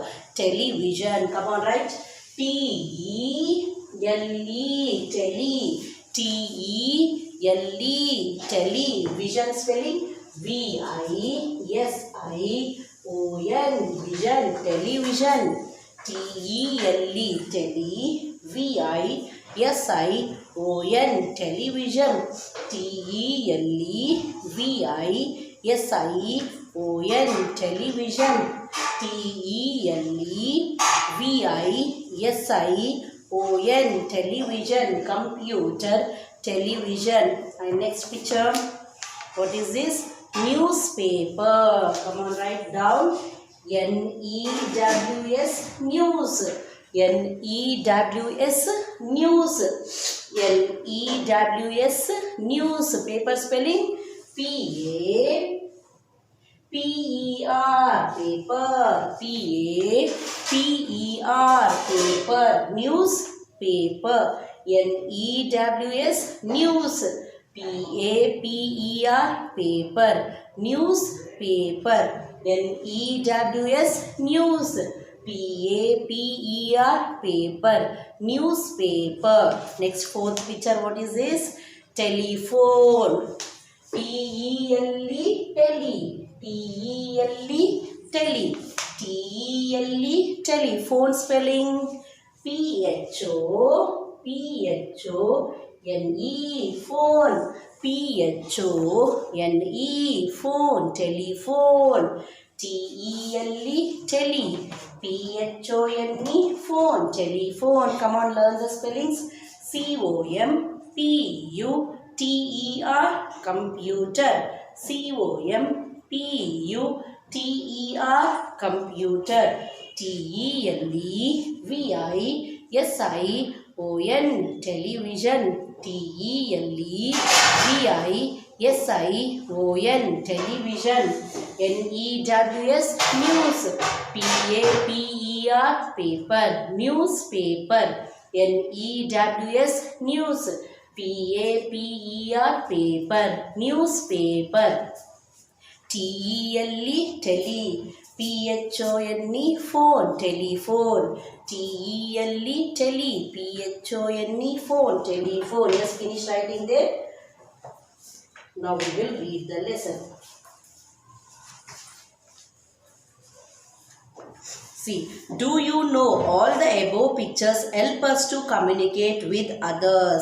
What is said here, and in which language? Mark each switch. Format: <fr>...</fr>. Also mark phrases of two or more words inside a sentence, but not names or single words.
<en>Television. Come on, write. TELE. Tele. TELE. Television spelling. VISION. Vision. Television. TELE. Tele. T-E-L-E-V-I-S-I-O-N, television. T-E-L-E-V-I-S-I-O-N, television. T-E-L-E-V-I-S-I-O-N, television. Computer, television. And next picture, what is this? Newspaper. Come on, write down. N-E-W-S, news. N-E-W-S, news. N-E-W-S, news. Paper spelling P-A-P-E-R, paper. P-A-P-E-R, paper. News, paper. N-E-W-S, news. P-A-P-E-R, paper. Newspaper. N-E-W-S, news. P-A-P-E-R, paper. Newspaper. Next, fourth picture, what is this? Telephone. T-E-L-E, tele. T-E-L-E, tele. T-E-L-E, telephone spelling P-H-O-P-H-O-N-E, phone. P-H-O-N-E, phone, telephone. T-E-L-E, tele. P-H-O-N-E, phone, telephone. Come on, learn the spellings. C-O-M-P-U-T-E-R, computer. C-O-M-P-U-T-E-R, computer. T-E-L-E-V-I-S-I-O-N, television. T-E-L-E-V-I-S-I-O-N, television. N-E-W-S, news. P-A-P-E-R, paper. Newspaper. N-E-W-S, news. P-A-P-E-R, paper. Newspaper. T-E-L-E, tele. P-H-O-N-E, phone, telephone. T-E-L-E, tele. P-H-O-N-E, phone, telephone. Yes, finish writing there. Now we will read the lesson. See, do you know all the above pictures help us to communicate with others?</en>